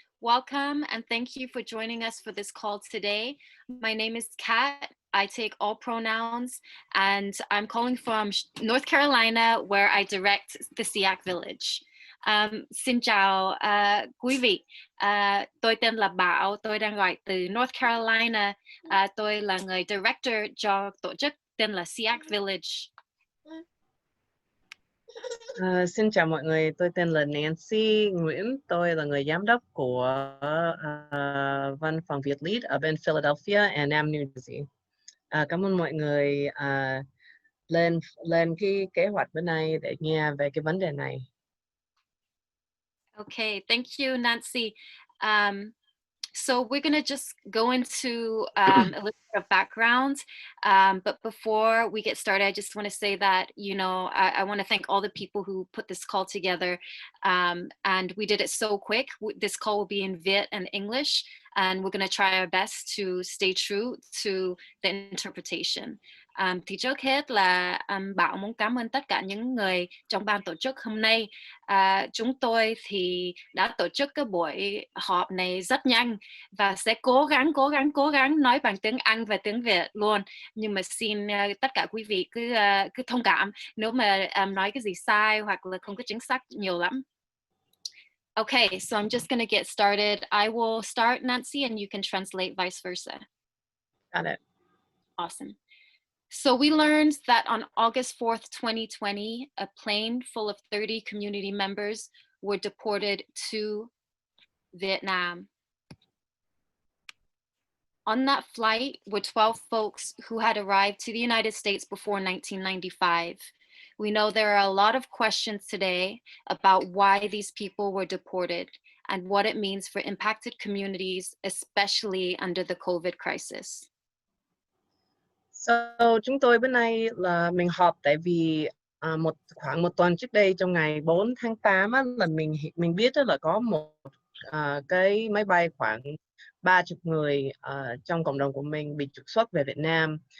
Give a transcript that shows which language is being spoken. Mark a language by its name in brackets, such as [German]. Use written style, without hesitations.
[English] Welcome and thank you for joining us for this call today. My name is Kat. I take all pronouns, and I'm calling from North Carolina, where I direct the SEAC Village. [Vietnamese] Xin chào quý vị. Tôi tên là Bảo. Tôi đang gọi từ North Carolina. Tôi là người director cho tổ chức tên là SEAC Village. Xin chào mọi người, tôi tên là Nancy Nguyễn, tôi là người giám đốc của văn phòng Viet Lead ở bên Philadelphia and Nam New Jersey. Cảm ơn mọi người lên cái kế hoạch bữa nay để nghe về cái vấn đề này. [English] Okay, thank you, Nancy. So we're going to just go into a little bit of background. But before we get started, I just want to say that, I want to thank all the people who put this call together. And we did it so quick. This call will be in Viet and English, and we're going to try our best to stay true to the interpretation. Thì trước hết là Bảo muốn cảm ơn tất cả những người trong ban tổ chức hôm nay. Chúng tôi thì đã tổ chức cái buổi họp này rất nhanh và sẽ cố gắng nói bằng tiếng Anh và tiếng Việt luôn. Nhưng mà xin tất cả quý vị cứ thông cảm nếu mà nói cái gì sai hoặc là không có chính xác nhiều lắm. Okay, so I'm just going to get started. I will start, Nancy, and you can translate vice versa. Got it. Awesome. So we learned that on August 4th, 2020, a plane full of 30 community members were deported to Vietnam. On that flight were 12 folks who had arrived to the United States before 1995. We know there are a lot of questions today about why these people were deported and what it means for impacted communities, especially under the COVID crisis. [Vietnamese] So chúng tôi bữa nay là mình họp tại vì khoảng một tuần trước đây trong ngày 4 tháng 8 á, là mình biết là có một cái máy bay khoảng 30 người trong cộng đồng của mình bị trục xuất về Việt Nam.